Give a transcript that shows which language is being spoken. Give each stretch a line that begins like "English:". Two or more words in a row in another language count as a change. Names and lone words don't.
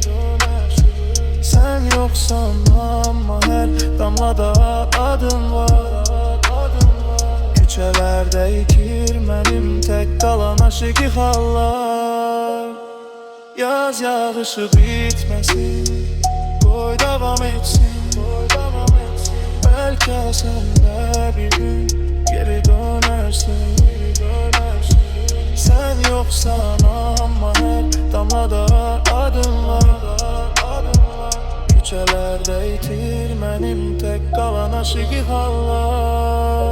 Azerbaijani: Sən yoxsan amma hər damlada adın var. Küçələrdə itir mənim tək qalan aşık hallar. Yaz yağışı bitməsin, qoy davam etsin.
Turkish: Belki sen de bir gün geri dönersin. Sen yoksan ama her damlada adın var. Küçelerde itir benim tek kalan aşık hallar.